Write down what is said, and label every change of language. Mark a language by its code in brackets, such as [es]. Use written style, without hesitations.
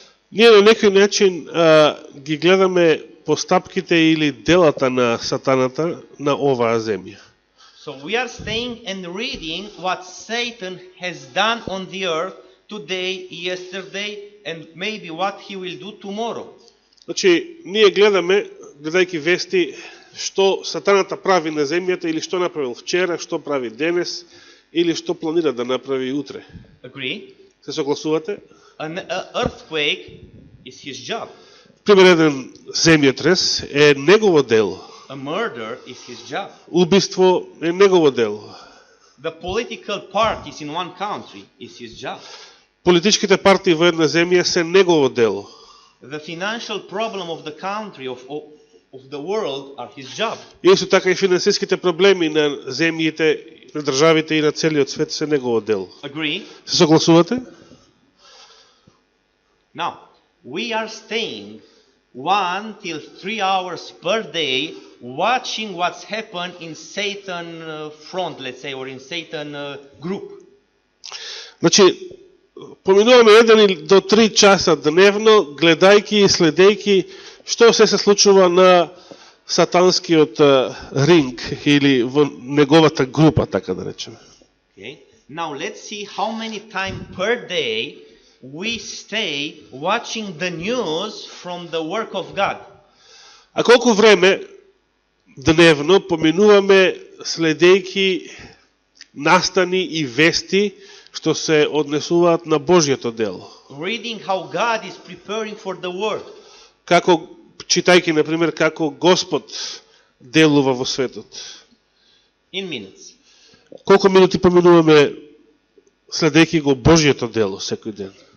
[mk] ние на некој начин ги гледаме постапките или делата на сатаната на оваа земја. [en] So we are staying and reading what Satan has done on the earth today, yesterday, and maybe what he will do tomorrow. [mk] Значи, ние гледаме, гледајќи вести, што сатаната прави на земјата или што направил вчера, што прави денес или што планира да направи утре. [en] Agree? [mk] Се согласувате? [en] An earthquake is his job. [mk] Пример еден земјотрес е негово дело. [en] A murder is his job. [mk] Убиство е негово дело. [en] The political parties in one country is his job. [mk] Политичките партии во една земја се негово дело. [en] The financial problem of the country, of the world, are his job. [mk] И исто така и финансиските проблеми на земјите, на државите и на целиот свет се негово дело. [en] Agree? [mk] Се согласувате? [en] Now, we are staying 1 till 3 hours per day watching what's happened in Satan front, let's say, or in Satan group. [mk] Значи, поминуваме 1 до 3 часа дневно, гледајќи и следејќи што се случува на сатанскиот ринг или во неговата група, така да речеме. [en] Okay. Now let's see how many time per day we stay watching the news from the work of God. [mk] А колку време дневно поминуваме следејќи настани и вести што се однесуваат на Божјото дело? [en] Reading how God is preparing for the world. [mk] Како читајќи на пример како Господ делува во светот. [en] In minutes. [mk] Колку минути поминуваме следејќи го Божјото дело секој ден?